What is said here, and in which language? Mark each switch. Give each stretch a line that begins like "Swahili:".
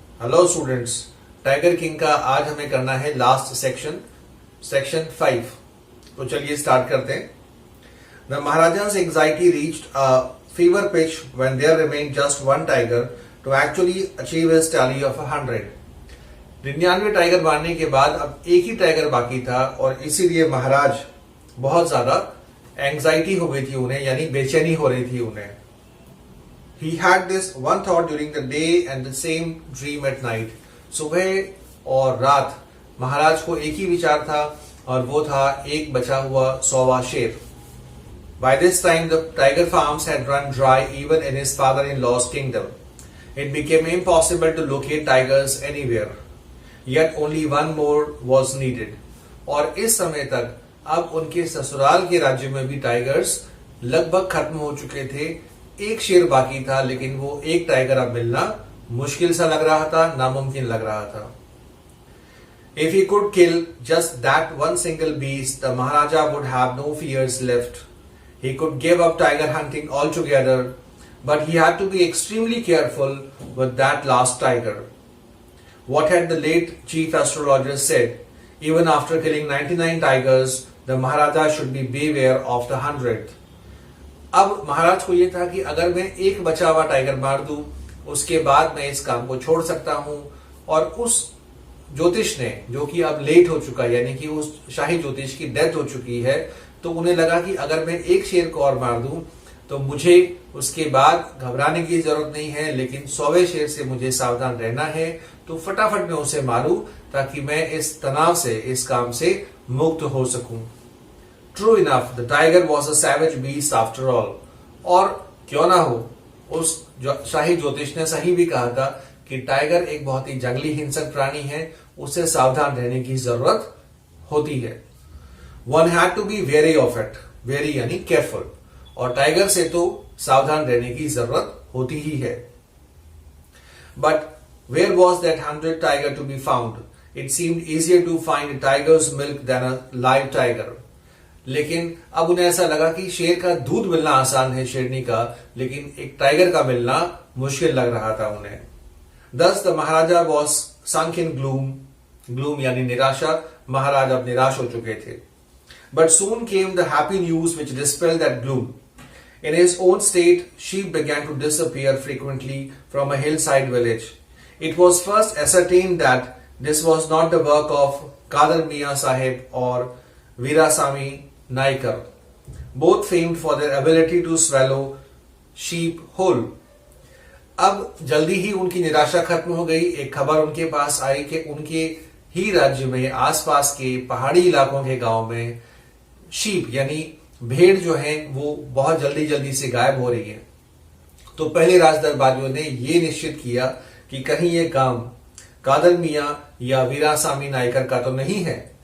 Hindi: Hello students, tiger king का आज हमें करना है लास्ट सेक्शन 5। तो चलिए स्टार्ट करते हैं।
English: The Maharaja's anxiety reached a fever pitch when there remained just one tiger to actually achieve his tally of 100।
Hindi: 99 tiger मारने के बाद अब एक ही टाइगर बाकी था और इसीलिए महाराज बहुत ज्यादा एंजाइटी हो गई थी उन्हें, यानी बेचैनी हो रही थी उन्हें।
English: He had this one thought during the day and the same dream at night।
Hindi: सुबह और रात महाराज को एक ही विचार था और वो था एक बचा हुआ 100वां शेर।
English: By this time the tiger farms had run dry even in his father-in-law's kingdom। It became impossible to locate tigers anywhere। Yet only one more was needed।
Hindi: और इस समय तक अब उनके ससुराल के राज्य में भी टाइगर्स लगभग खत्म हो चुके थे। एक शेर बाकी था, लेकिन वो एक टाइगर अब मिलना मुश्किल सा लग रहा था, नामुमकिन लग रहा था।
English: If he could kill just that one single beast, the Maharaja would have no fears left। He could give up tiger hunting altogether, but he had to be extremely careful with that last tiger। What had the late chief astrologer said? Even after killing 99 tigers, the Maharaja should be beware of the 100th।
Hindi: अब महाराज को यह था कि अगर मैं एक बचा हुआ टाइगर मार दूं, उसके बाद मैं इस काम को छोड़ सकता हूं। और उस ज्योतिष ने, जो कि अब लेट हो चुका, यानी कि उस शाही ज्योतिष की डेथ हो चुकी है, तो उन्हें लगा कि अगर मैं एक शेर को और मार दूं तो मुझे उसके बाद घबराने की जरूरत नहीं है, लेकिन 100वें शेर से मुझे सावधान रहना है। तो फटाफट मैं उसे मारूं ताकि मैं इस तनाव से, इस काम से मुक्त हो सकूं।
English: True enough, the tiger was a savage beast after all।
Hindi: और क्यों ना हो, उस शाही ज्योतिष ने सही भी कहा था कि टाइगर एक बहुत ही जंगली हिंसक प्राणी है, उसे सावधान रहने की जरूरत होती है।
English: One had to be wary of it।
Hindi: wary यानी केयरफुल, और टाइगर से तो सावधान रहने की जरूरत होती ही है।
English: But where was that 100th tiger to be found? It seemed easier to find a tiger's milk than a live tiger।
Hindi: लेकिन अब उन्हें ऐसा लगा कि शेर का दूध मिलना आसान है, शेरनी का, लेकिन एक टाइगर का मिलना मुश्किल लग रहा था उन्हें।
English: Thus the Maharaja was sunk in gloom
Hindi: यानी निराशा। महाराज अब निराश हो चुके थे।
English: But soon came the happy news which dispelled that gloom। In his own state, sheep began to disappear frequently from a hillside village। It was first ascertained that this was not the work of Kadar Mian Sahib or Veerasamy Naikar, both famed for their ability to swallow sheep whole।
Hindi: अब जल्दी ही उनकी निराशा खत्म हो गई। एक खबर उनके पास आई कि उनके ही राज्य में, आसपास के पहाड़ी इलाकों के गांव में शीप यानी भेड़ जो है वो बहुत जल्दी जल्दी से गायब हो रही है। तो पहले राज दरबारियों ने ये निश्चित किया कि कहीं ये काम कादर मियां या वीरासामी नायकर का तो नहीं है।